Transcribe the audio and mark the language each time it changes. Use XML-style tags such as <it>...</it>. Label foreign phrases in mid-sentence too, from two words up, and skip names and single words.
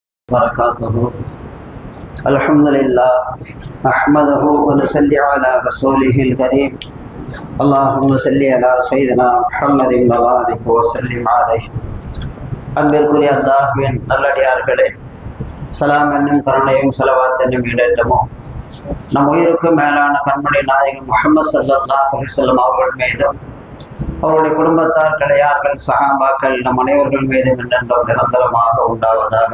<ar>وبركاته. الحمد لله نحمده ونصلي على رسوله الكريم. اللهم صل على سيدنا محمد وبارك وسلم عليه.</ar> <ta>அன்பிற்குரிய அல்லாஹ்வின் நல்லடியார்களே, சலாம் என்னும் கருணையும் ஸலவாத் என்னும் ஈடேற்றமோ நம் உயிருக்கு மேலான கண்மணி நாயகம் முஹம்மது</ta> <ar>صلى الله عليه وسلم</ar> <ta>அவர்கள் மீதும் அவருடைய குடும்பத்தார், கிளையார்கள், சஹாபாக்கள் நம் அனைவர்கள் மீதும் என்றென்றும் நிரந்தரமாக உண்டாவதாக.</ta>